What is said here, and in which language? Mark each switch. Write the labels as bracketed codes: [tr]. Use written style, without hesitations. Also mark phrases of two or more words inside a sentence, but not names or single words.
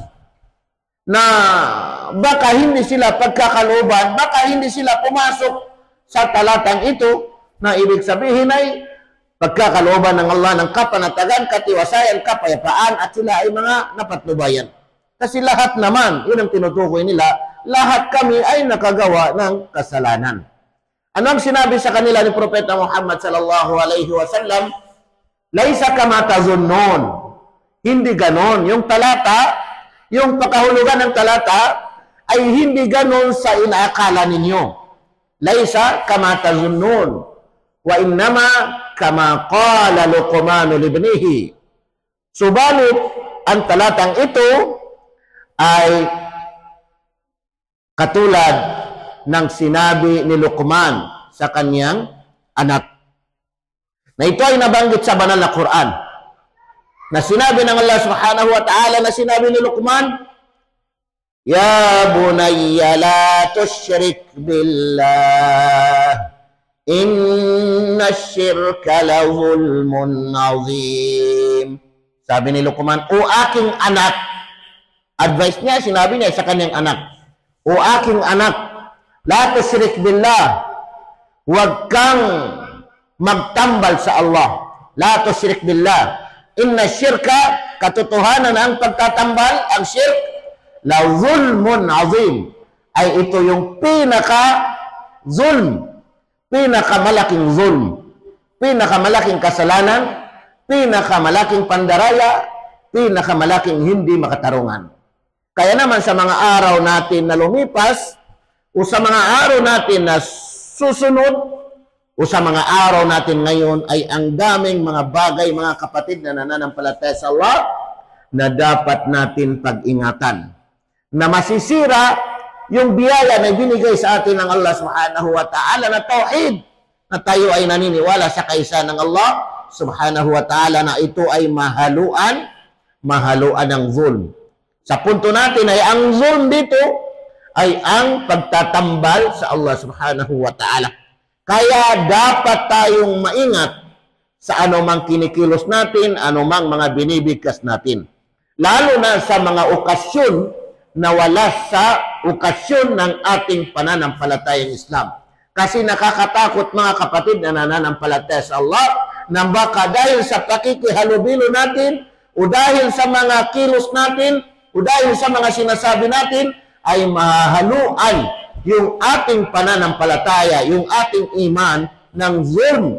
[tl] Na baka hindi sila pagkakalooban, baka hindi sila pumasok sa talatang ito, na ibig sabihin ay pagkakalooban ng Allah ng kapanatagan, katiwasayan, kapayapaan, at sila ay mga napatnubayan. Kasi lahat naman, yun ang tinutukoy nila, lahat kami ay nakagawa ng kasalanan. Ano ang sinabi sa kanila ni Propeta Muhammad [ar] صلى الله عليه وسلم? ليس كما تظنون, [tl] Hindi ganon. Yung talata, yung pakahulugan ng talata, ay hindi ganon sa inaakala ninyo. [ar] ليس كما تظنون وإنما كما قال لقمان لابنه. [tl] Subalit, ang talatang ito ay katulad ng sinabi ni Luqman sa kanyang anak. Na ito ay nabanggit sa banal na Quran. Na sinabi ng [ar] الله سبحانه وتعالى, [tl] na sinabi ni Luqman, [ar] يا بني لا تشرك بالله إن الشرك لظلم عظيم. [tl] Sabi ni Luqman, o aking anak, advice niya, sinabi niya sa kanyang anak, o aking anak, [ar] لا تشرك بالله, [tl] huwag kang magtambal sa Allah. [ar] لا تشرك بالله إن الشرك, [tl] katotohanan ang pagtatambal, ang syirk, [ar] لظلم عظيم. [tl] Ay ito yung pinaka-zulm, pinakamalaking zulm, pinakamalaking kasalanan, pinakamalaking pandaraya, pinakamalaking hindi makatarungan. Kaya naman sa mga araw natin na lumipas, o sa mga araw natin na susunod, o sa mga araw natin ngayon, ay ang daming mga bagay, mga kapatid na nananampalataya sa Allah, na dapat natin pag-ingatan. Na masisira yung biyaya na binigay sa atin ng [ar] الله سبحانه وتعالى [tl] na tauhid, na tayo ay naniniwala sa kaisa ng [ar] الله سبحانه وتعالى [tl] na ito ay mahaluan ng zulm. Sa punto natin ay ang zulm dito ay ang pagtatambal sa [ar] الله سبحانه وتعالى. [tl] Kaya dapat tayong maingat sa anumang kinikilos natin, anumang mga binibigkas natin. Lalo na sa mga okasyon na wala sa okasyon ng ating pananampalatayang Islam. Kasi nakakatakot mga kapatid na nananampalataya sa Allah, na baka dahil sa pakikihalubilo natin, o dahil sa mga kilos natin, o dahil sa mga sinasabi natin, ay mahahaluan yung ating pananampalataya, yung ating iman ng zulm.